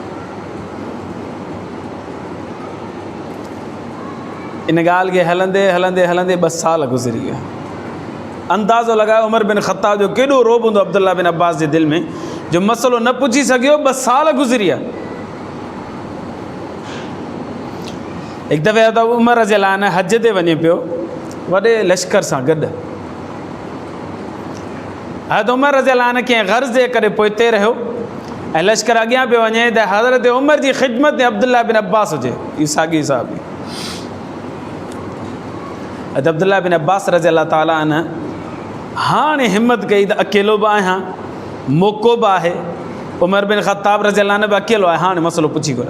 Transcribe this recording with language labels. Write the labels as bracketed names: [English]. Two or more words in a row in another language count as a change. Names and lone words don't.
[Sindhi] इन ॻाल्हि खे हलंदे हलंदे हलंदे 2 साल गुज़री विया। अंदाज़ो लॻायो उमर बिन ख़त्ताब जो केॾो रोब हूंदो अब्दुल्ला बिन अब्बास जे दिलि में जो मसइलो न पुछी सघियो, 2 साल गुज़री विया। हिकु दफ़े त उमर [Arabic] رضي الله عنه [Sindhi] हज ते वञे पियो वॾे लश्कर सां गॾु। हज़रत उमर [Arabic] رضي الله عنه [Sindhi] कंहिं ग़र्ज़ जे करे पोइते रहियो ऐं लश्कर अॻियां पियो वञे त हज़रत उमर जी ख़िदमत में अब्दुल्ला बिन अब्बास हुजे, इहो साॻी साहबी। हज़रत अब्दुल्ला बिन अब्बास [Arabic] رضي الله تعالى عنه [Sindhi] हाणे हिम्मत कई त अकेलो बि आहियां, मौक़ो बि आहे, उमर बिन ख़त्ताब [Arabic] رضي الله عنه [Sindhi] बि अकेलो आहे, हाणे मसइलो पुछी घुरां।